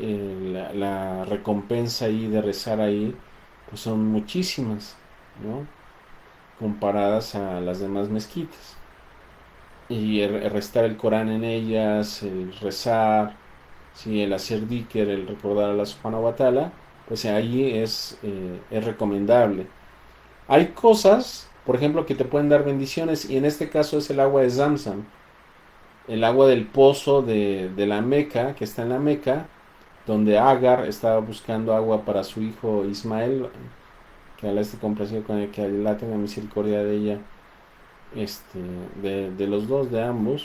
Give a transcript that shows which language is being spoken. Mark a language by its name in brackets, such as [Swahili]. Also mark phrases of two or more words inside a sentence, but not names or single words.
[Spanish] La recompensa ahí de rezar ahí, pues son muchísimas, ¿no? Comparadas a las demás mezquitas. Y el recitar el Corán en ellas, el rezar, ¿sí? El hacer dhikr, el recordar a la [Arabic] سبحانه وتعالى, [Spanish] pues ahí es recomendable. Hay cosas, por ejemplo, que te pueden dar bendiciones y en este caso es el agua de Zamzam. el agua del pozo de la Meca, que está en la Meca, donde Agar estaba buscando agua para su hijo Ismael, que Alá esté complacido con él, que Alá tenga misericordia de ella, este, de los dos, de ambos.